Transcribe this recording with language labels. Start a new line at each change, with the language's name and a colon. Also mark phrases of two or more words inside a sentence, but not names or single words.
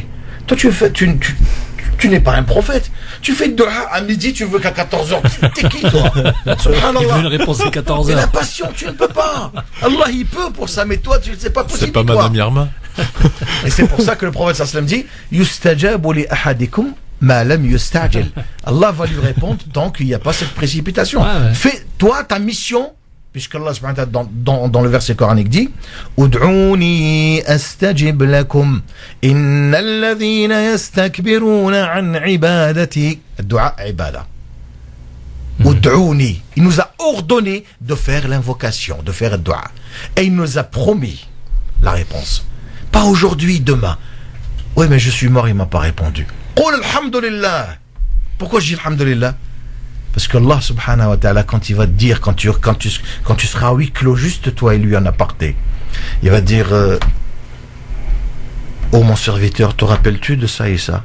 French: Toi, tu n'es pas un prophète. Tu fais dua à midi, tu veux qu'à 14h. T'es qui, toi? Il veut une réponse à 14h. Et la passion, tu ne peux pas. Allah, il peut pour ça, mais toi, c'est pas possible. C'est pas Madame Irma. Et c'est pour ça que le prophète
Arabic: صلى الله عليه وسلم dit يستجاب لأحدكم ما لم يستعجل.
French: Allah va lui répondre tant qu'il n'y a pas cette précipitation. Fais, toi, ta mission, puisque
Arabic: الله سبحانه وتعالى
French: dans le verset coranique dit
Arabic: ادعوني أستجب لكم إن الذين يستكبرون عن عبادتي. دعاء عبادة. ادعوني.
French: Il nous a ordonné de faire l'invocation, de faire dua. Et il nous a promis la réponse. Pas aujourd'hui, demain. Oui, mais je suis mort, il m'a pas répondu.
Arabic: قل الحمد لله.
French: Pourquoi je dis alhamdulillah? Parce que
Arabic: الله سبحانه وتعالى,
French: quand il va te dire, quand tu seras à huis clos, juste toi et lui en aparté, il va te dire oh mon serviteur, te rappelles-tu de ça et ça?